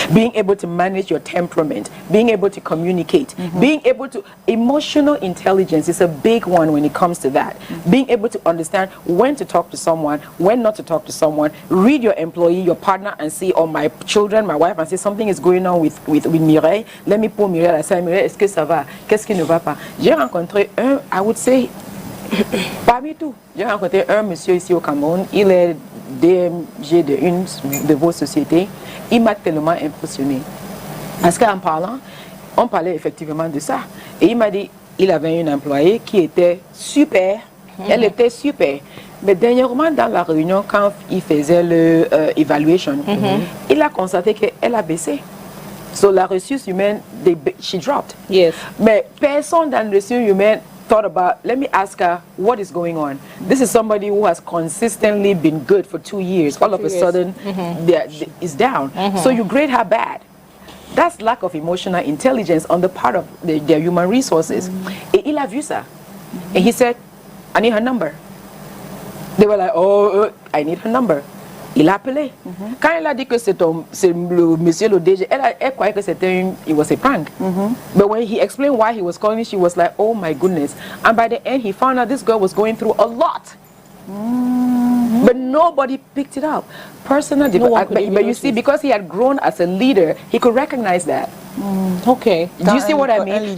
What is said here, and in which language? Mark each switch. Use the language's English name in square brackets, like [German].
[English] Being able to manage your temperament, being able to communicate, being able to, emotional intelligence is a big one when it comes to that. Being able to understand when to talk to someone, when not to talk to someone, read your employee, your partner, and see, or my children, my wife, and say something is going on with Mireille. Let me pull Mireille and say, [French] Mireille, est-ce que ça va? Qu'est-ce qui ne va pas? J'ai rencontré [English] I would say, [French] parmi tout, j'ai rencontré un monsieur ici au Cameroun, il est DMG de une de vos sociétés. Il m'a tellement impressionné. Parce qu'en parlant, on parlait effectivement de ça. Et il m'a dit, il avait une employée qui était super. Elle était super. Mais dernièrement, dans la réunion, quand il faisait l'évaluation, il a constaté qu'elle a baissé. So la ressource humaine, [English] she dropped. Yes. [French] Mais personne dans la ressource humaine [English] thought about, let me ask her, what is going on? This is somebody who has consistently been good for 2 years. All of a sudden, is down. So you grade her bad. That's lack of emotional intelligence on the part of their human resources. [French] Et il a vu ça. [English] And he said, I need her number. They were like, oh, I need her number. [French] Il a appelé. Quand il a dit que c'est le monsieur le DG, elle croyait que c'était [English] it was a prank. But when he explained why he was calling, she was like, oh my goodness. And by the end, he found out this girl was going through a lot. But nobody picked it up. Personal development. But you see, because he had grown as a leader, he could recognize that. Okay. Do you see what I mean?